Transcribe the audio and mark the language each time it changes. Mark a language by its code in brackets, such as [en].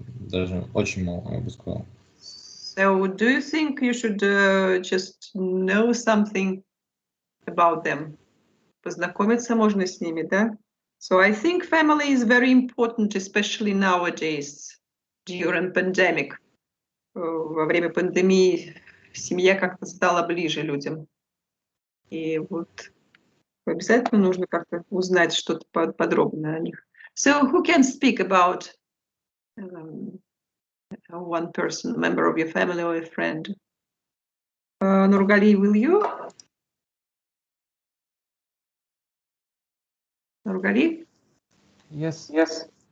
[ru] Даже очень мало, я бы сказал. [en] So, do you think you should just know something about them? [ru] Познакомиться можно с ними, да? [en] So I think family is very important, especially nowadays, during pandemic. [ru] Во время пандемии семья как-то стала ближе людям. И вот обязательно нужно как-то узнать что-то подробно о них. [en] So who can speak about one person, member of your family or a friend? Nurgali, will you? Nurgali? Yes.